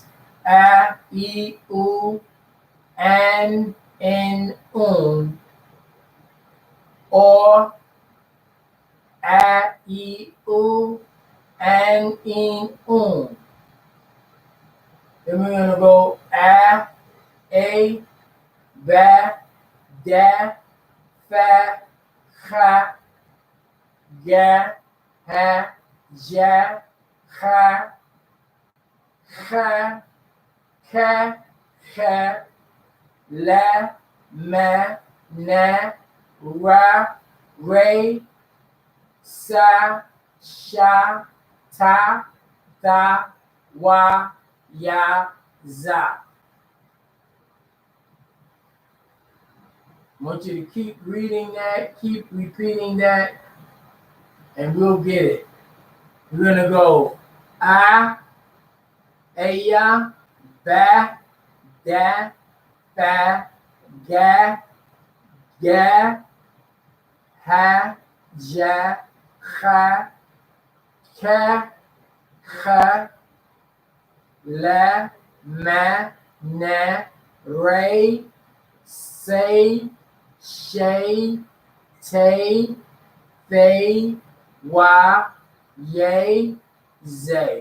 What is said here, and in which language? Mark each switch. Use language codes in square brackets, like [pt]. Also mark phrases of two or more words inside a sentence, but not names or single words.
[en] A, I, U, an, in, or A, I, U, an, in, Then we're going to go A, ba, da, fa, ha, ga, ha, ja, ha, ha, ka, ha, la, ma, na, ra, re, sa, sha, ta, tha, wa, ya, za. I want you to keep reading that, keep repeating that, and we'll get it. We're going to go A, Aya, Ba, Da, Fa, Ga, Ga, Ha, Ja, Ha, Ka, Ha, La, Ma, Na, Re, Say, Shay, Tay, They, Wa, Yay, Zay.